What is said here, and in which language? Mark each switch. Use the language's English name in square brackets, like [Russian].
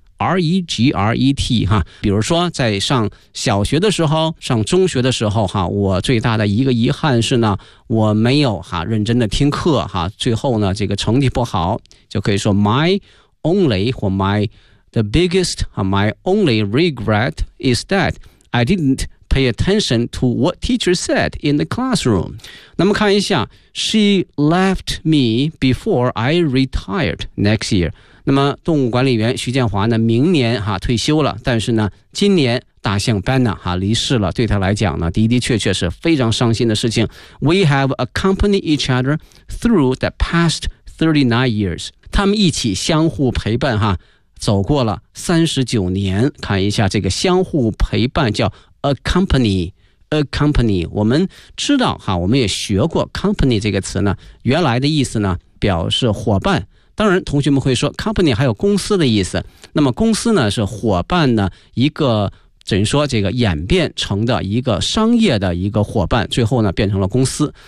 [Chinese] R-E-G-R-E-T 哈，比如说在上小学的时候，上中学的时候哈，我最大的一个遗憾是呢，我没有哈认真的听课哈，最后呢这个成绩不好，就可以说 [English] my only 或 my the biggest 哈 my only regret is that I didn't pay attention to what teacher said in the classroom. [Chinese] 那么看一下 [English] she left me before I retired next year. [Chinese] 那么动物管理员徐建华呢明年哈退休了，但是呢今年大象 Banna 哈离世了，对他来讲呢的的确确是非常伤心的事情。 [English] We have accompanied each other through the past 39 years. [Chinese] 他们一起相互陪伴哈走过了39年。看一下这个相互陪伴叫 accompany。 A company， 我们知道哈，我们也学过 company 这个词呢，原来的意思呢表示伙伴。当然同学们会说 company 还有公司的意思，那么公司呢是伙伴呢一个怎么说这个演变成的一个商业的一个伙伴，最后呢变成了公司。